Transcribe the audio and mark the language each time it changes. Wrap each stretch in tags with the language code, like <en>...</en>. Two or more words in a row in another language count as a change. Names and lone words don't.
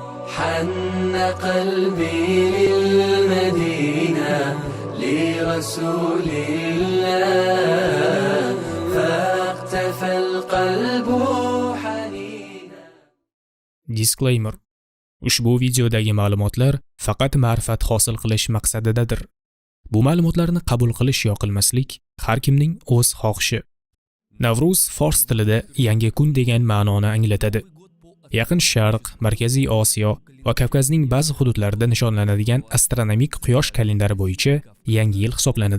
<ar>حن قلبي للمدينة لرسول الله فاقتفى القلب حنينا.</ar> <uz>Disclaimer: ushbu videodagi ma'lumotlar faqat ma'rifat hosil qilish maqsadidadir. Bu ma'lumotlarni qabul qilish yo qilmaslik har kimning o'z xohishi. Navruz fors tilida yangi kun degan ma'noni anglatadi. Yaqin Sharq, Markaziy Osiyo va Kavkazning ba'zi hududlarida nishonlanadigan astronomik quyosh kalendari bo'yicha yangi yil hisoblanadi.</uz>